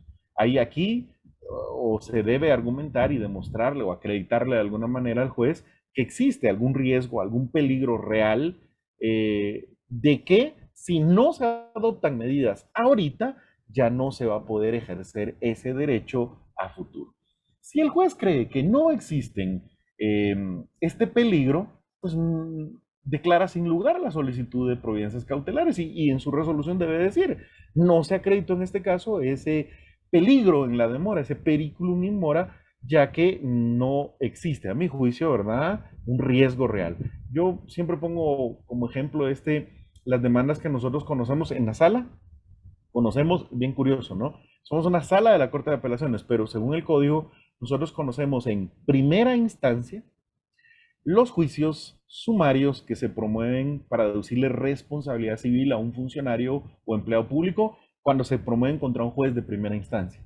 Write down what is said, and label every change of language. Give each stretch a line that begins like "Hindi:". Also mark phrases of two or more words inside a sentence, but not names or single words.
Spanish: Ahí aquí o se debe argumentar y demostrarle o acreditarle de alguna manera al juez que existe algún riesgo, algún peligro real de que si no se adoptan medidas ahorita, ya no se va a poder ejercer ese derecho a futuro. Si el juez cree que no existen este peligro, pues declara sin lugar la solicitud de providencias cautelares y en su resolución debe decir, no se acreditó en este caso ese peligro en la demora, ese
Latin: periculum in mora,
Spanish: ya que no existe, a mi juicio, ¿verdad?, un riesgo real. Yo siempre pongo como ejemplo las demandas que nosotros conocemos en la sala. Conocemos, bien curioso, ¿no? Somos una sala de la Corte de Apelaciones, pero según el código, nosotros conocemos en primera instancia los juicios sumarios que se promueven para deducirle responsabilidad civil a un funcionario o empleado público cuando se promueven contra un juez de primera instancia.